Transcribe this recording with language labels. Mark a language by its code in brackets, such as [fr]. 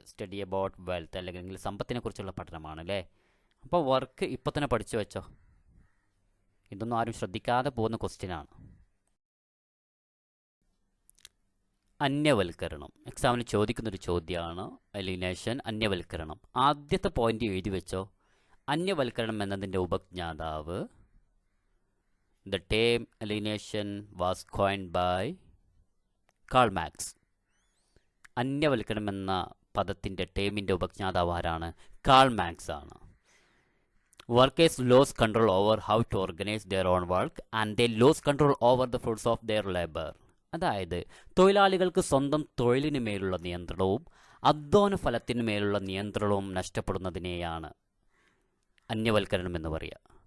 [ml] Study about wealth, അല്ലെങ്കിൽ സമ്പത്തിനെ കുറിച്ചുള്ള പഠനമാണ് അല്ലേ? അപ്പോൾ വർക്ക് ഇപ്പോൾ തന്നെ പഠിച്ചു വെച്ചോ. ഇതൊന്നും ആരും ശ്രദ്ധിക്കാതെ പോകുന്ന ക്വസ്റ്റ്യനാണ്. അന്യവൽക്കരണം, എക്സാമിന് ചോദിക്കുന്നൊരു ചോദ്യമാണ്. അലിനേഷൻ, അന്യവൽക്കരണം. ആദ്യത്തെ പോയിന്റ് എഴുതി വെച്ചോ. അന്യവൽക്കരണം എന്നതിൻ്റെ ഉപജ്ഞാതാവ്, [en] the term alienation was coined by [ml] Karl Marx. അന്യവൽക്കരണം എന്ന പദത്തിൻ്റെ ടേമിൻ്റെ ഉപജ്ഞാതാവ് ആരാണ്? കാൾ മാർക്സ് ആണ്. [en] Workers lose control over how to organise their own work and they lose control over the fruits of their labour. [ml] അതായത് തൊഴിലാളികൾക്ക് സ്വന്തം തൊഴിലിന് മേലുള്ള നിയന്ത്രണവും അധ്വാന ഫലത്തിന് മേലുള്ള നിയന്ത്രണവും നഷ്ടപ്പെടുന്നതിനെയാണ് അന്യവൽക്കരണം എന്ന് പറയുക.